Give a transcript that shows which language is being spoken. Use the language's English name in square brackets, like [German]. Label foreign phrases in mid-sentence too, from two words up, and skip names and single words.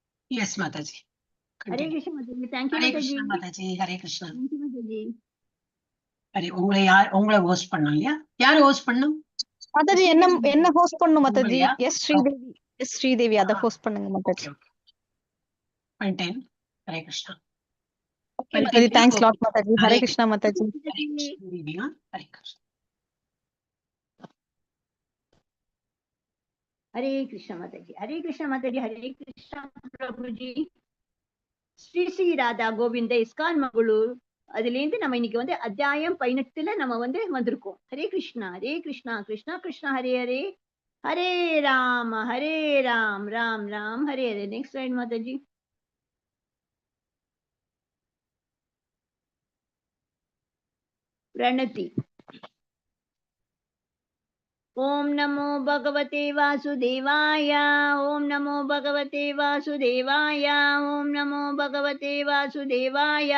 [English] Yes, Mataji. Hare Continue. Krishna Mataji. Thank you Hare Mataji. Krishna Mataji. Hare Krishna. Thank you Mataji. [Tamil] சரி உங்களை ஹோஸ்ட் பண்ணோம் இல்லையா? யாரு ஹோஸ்ட் பண்ணும்? மாதாஜி என்ன ஹோஸ்ட் பண்ணனும் மாதாஜி? உங்களையா? எஸ் ஸ்ரீதேவி அத ஹோஸ்ட் பண்ணுங்க மாதாஜி. பண்ணிட்டேன். ஹரே கிருஷ்ணா. ஓகே மாதாஜி, [English] thanks lot [Tamil] மாதாஜி. ஹரே கிருஷ்ணா மாதாஜி. ஹரே கிருஷ்ணா. ஹரே கிருஷ்ணா. [Hindi] हरे कृष्ण माता जी, हरे कृष्ण माता जी, हरे कृष्ण प्रभु जी. [Tamil] ஸ்ரீ ஸ்ரீ ராதா கோவிந்த இஸ்கான் மங்களூர் அதுல இருந்து நம்ம இன்னைக்கு வந்து அத்தியாயம் 18ல நம்ம வந்து வந்திருக்கோம். [Sanskrit] हरे कृष्ण कृष्ण कृष्ण हरे हरे, हरे राम राम राम हरे हरे. [English] next slide Mataji. [Sanskrit] प्रणति. ओम नमो भगवते वासुदेवाय, ओम नमो भगवते वासुदेवाय, ओम नमो भगवते वासुदेवाय.